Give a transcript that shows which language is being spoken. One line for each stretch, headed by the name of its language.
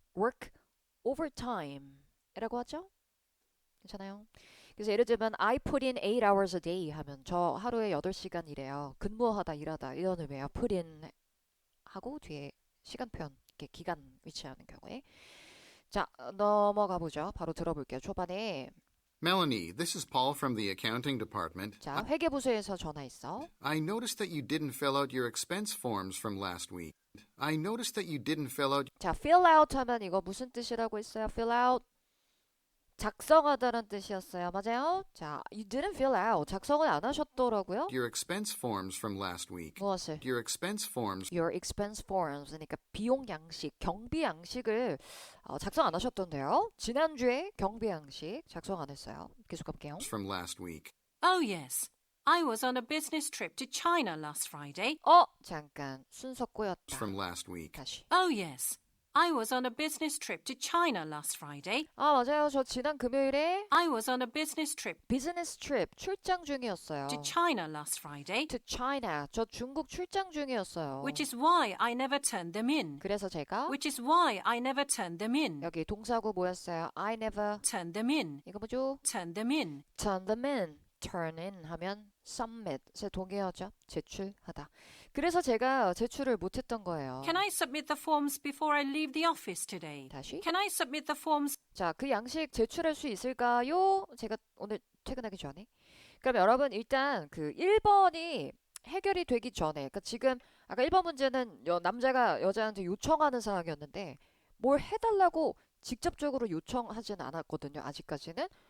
English: work overtime
Korean: 이라고 하죠? 괜찮아요? 그래서 예를 들면
English: I put in 8 hours a day
Korean: 하면 저 하루에 8시간 일해요. 근무하다 일하다 이런 의미예요. put in 하고 뒤에 시간 표현 이렇게 기간 위치하는 경우에 자 넘어가 보죠. 바로 들어볼게요. 초반에
English: Melanie, this is Paul from the accounting department.
Korean: 자 회계부서에서 전화했어.
English: I noticed that you didn't fill out your expense forms from last week. I noticed that you didn't fill out.
Korean: 자 fill out 하면 이거 무슨 뜻이라고 했어요? fill out 작성하다는 뜻이었어요. 맞아요? 자,
English: you didn't fill out.
Korean: 작성을 안 하셨더라고요.
English: Your expense forms from last week.
Korean: 무엇을?
English: Your expense forms Your expense forms.
Korean: 그러니까 비용 양식, 경비 양식을 작성 안 하셨던데요. 지난주에 경비 양식 작성 안 했어요. 계속 갈게요.
English: from last week. Oh, yes. I was on a business trip to China last Friday.
Korean: 잠깐. 순서 꼬였다.
English: From last week.
Korean: 다시.
English: Oh, yes. I was on a business trip to China last Friday.
Korean: 맞아요. 저 지난 금요일에
English: I was on a business trip
Korean: 비즈니스 트립 출장 중이었어요.
English: to China last Friday, To China.
Korean: 저 중국 출장 중이었어요.
English: which is why I never turned them in.
Korean: 그래서 제가
English: Which is why I never turned them in.
Korean: 여기 동사구 뭐였어요?
English: I never. Turned them in.
Korean: 이거 뭐죠?
English: Turned them in. Turn them in.
Korean: Turn in 하면 submit에 동의어죠. 제출하다. 그래서 제가 제출을 못했던 거예요.
English: Can I submit the forms before I leave the office today?
Korean: 다시.
English: Can I submit the forms?
Korean: 자, 그 양식 제출할 수 있을까요? 제가 오늘 퇴근하기 전에. 그럼 여러분 일단 그 1번이 해결이 되기 전에, 그러니까 지금 아까 1번 문제는 남자가 여자한테 요청하는 사항이었는데 뭘 해달라고 직접적으로 요청하진 않았거든요. 아직까지는.